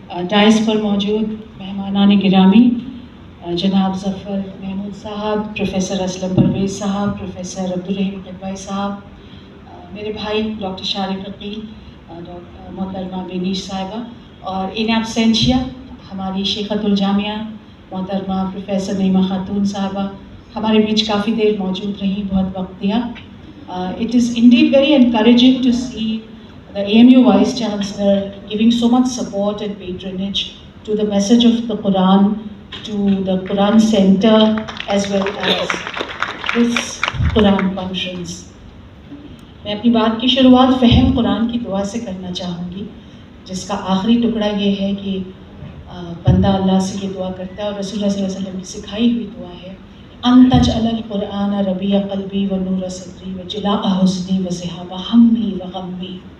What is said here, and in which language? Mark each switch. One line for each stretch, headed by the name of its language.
Urdu: Dice پر موجود مہمانان گرامی، جناب ظفر محمود صاحب، پروفیسر اسلم پرویز صاحب، پروفیسر عبدالرحیم قدوائی صاحب، میرے بھائی ڈاکٹر شارق عقیل، محترمہ بینیش صاحبہ، اور ان ایبسینشیا ہماری شیخۃ الجامعہ محترمہ پروفیسر نعیمہ خاتون صاحبہ ہمارے بیچ کافی دیر موجود رہیں، بہت وقت دیا.
English: It is indeed very encouraging to see the AMU Vice Chancellor giving so much support and patronage to the message of the Quran, to the Quran Center, as well as this Quran conference.
Urdu: میں اپنی بات کی شروعات فہم قرآن کی دعا سے کرنا چاہوں گی، جس کا آخری ٹکڑا یہ ہے کہ بندہ اللہ سے یہ دعا کرتا ہے، اور رسول اللہ صلی اللہ علیہ وسلم کی سکھائی ہوئی دعا ہے،
Arabic: ان تجعل القرآن ربیع قلبی و نور صدری و جلاء حزنی و ذہاب ہمی و غمی.